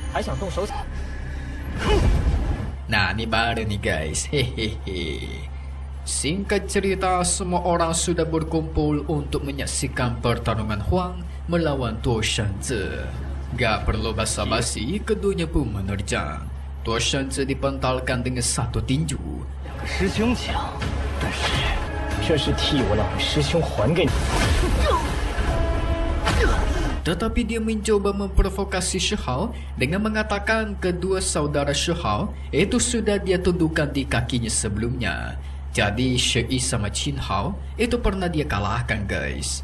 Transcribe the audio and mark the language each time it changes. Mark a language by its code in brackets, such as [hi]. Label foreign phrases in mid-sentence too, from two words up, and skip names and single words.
[id] Nah, ini baru nih guys. Hehehe. Singkat cerita, semua orang sudah berkumpul untuk menyaksikan pertarungan Huang melawan Tuo Shenzhe. Gak perlu basa-basi, keduanya pun menerjang. Tuo Shenzhe dipentalkan dengan satu tinju. [zh] 师兄强，但是这是替我两位师兄还给你。 [id] Tetapi dia mencoba memprovokasi Shihao dengan mengatakan kedua saudara Shihao itu sudah dia tundukkan di kakinya sebelumnya. Jadi Shi sama Qin Hao itu pernah dia kalahkan, guys.